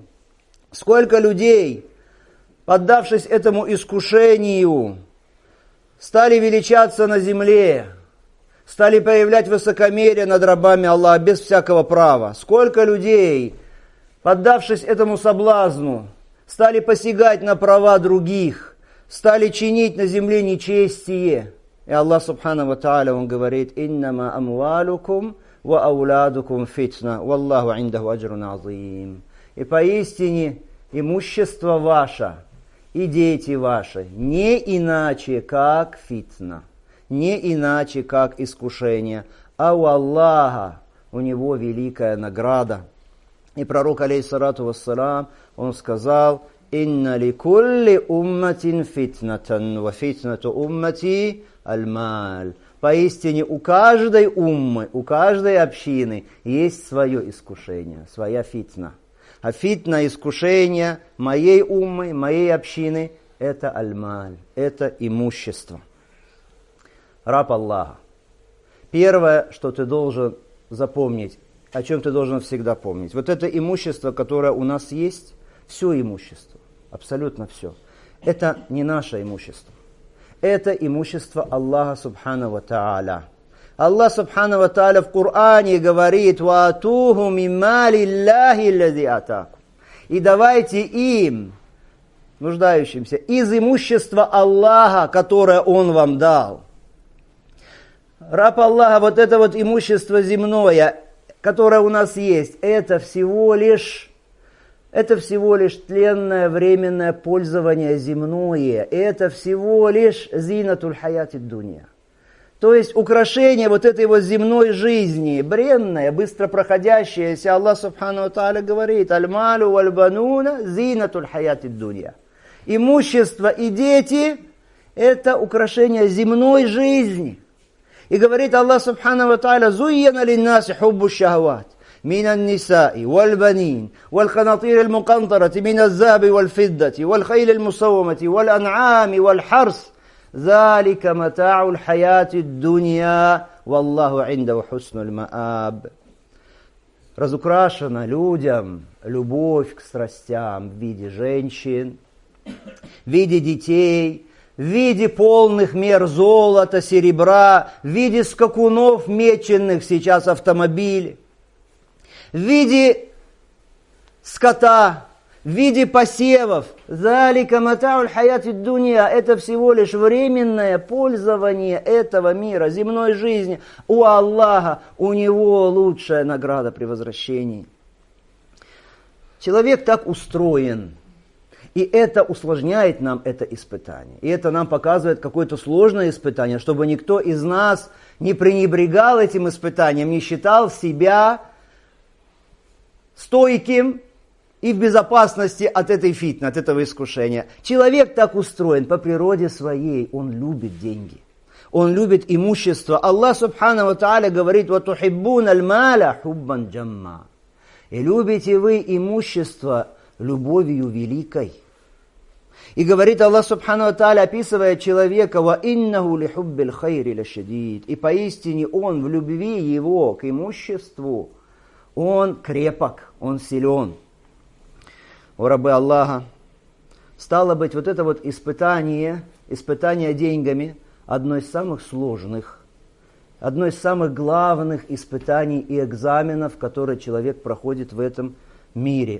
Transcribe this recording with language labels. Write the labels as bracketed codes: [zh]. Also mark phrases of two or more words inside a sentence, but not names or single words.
[ru] Сколько людей, поддавшись этому искушению, стали величаться на земле, стали проявлять высокомерие над рабами Аллаха без всякого права. Сколько людей, поддавшись этому соблазну, стали посягать на права других, стали чинить на земле нечестие. [ar] И Аллах سبحانه وتعالى, [ru] Он говорит: [ar] «إنما أموالكم وأولادكم فتنة والله عنده أجر عظيم». [ru] И поистине имущество ваше и дети ваши не иначе, как фитна, не иначе, как искушение, а у Аллаха, у Него великая награда. И пророк, [ar] عليه الصلاة والسلام, [ru] он сказал: [ar] «إن لكل أمة فتنة وفتنة أمتي المال». [ru] Поистине у каждой уммы, у каждой общины есть свое искушение, своя фитна. А фитна, искушение моей уммы, моей общины – это аль-маль, это имущество. Раб Аллаха. Первое, что ты должен запомнить, о чем ты должен всегда помнить. Вот это имущество, которое у нас есть, все имущество, абсолютно все, это не наше имущество. Это имущество Аллаха [ar] سبحانه وتعالى. [ru] Аллах [ar] سبحانه وتعالى [ru] в Коране говорит: [ar] «وآتوهم من مال الله الذي آتاكم». [ru] И давайте им, нуждающимся, из имущества Аллаха, которое Он вам дал. Раб Аллаха, вот это вот имущество земное, которое у нас есть, это всего лишь тленное временное пользование земное. Это всего лишь [ar] زينة الحياة الدنيا. [ru] То есть украшение вот этой вот земной жизни, бренное, быстро проходящееся. [ar] Аллах سبحانه وتعالى говорит: «المال والبنون زينة الحياة الدنيا». [ru] Имущество и дети – это украшение земной жизни. [ar] И говорит Аллах سبحانه وتعالى: «زين للناس حب الشهوات». من النساء والبنين والقناطير المقنطرة من الذهب والفضة والخيل المسومة والأنعام والحرث ذلك متاع الحياة الدنيا والله عنده حسن المآب. [ru] Разукрашена людям любовь к страстям в виде женщин, в виде детей, в виде полных мер золота, серебра, в виде скакунов меченных сейчас автомобилей, в виде скота, в виде посевов. [ar] «ذلك متاع الحياة الدنيا» – [ru] это всего лишь временное пользование этого мира, земной жизни. У Аллаха, у Него лучшая награда при возвращении. Человек так устроен, и это усложняет нам это испытание. И это нам показывает какое-то сложное испытание, чтобы никто из нас не пренебрегал этим испытанием, не считал себя стойким и в безопасности от этой фитны, от этого искушения. Человек так устроен по природе своей, он любит деньги, он любит имущество. [ar] Аллах سبحانه وتعالى говорит: «وتحبون المال حبا جما». [ru] И любите вы имущество любовью великой. [ar] И говорит Аллах سبحانه وتعالى, [ru] описывая человека: [ar] «وإنه لحب الخير لشديد». [ru] И поистине он в любви его к имуществу, он крепок, он силен. О рабы Аллаха, Стало быть, вот это вот испытание деньгами, одно из самых сложных, одно из самых главных испытаний и экзаменов, которые человек проходит в этом мире.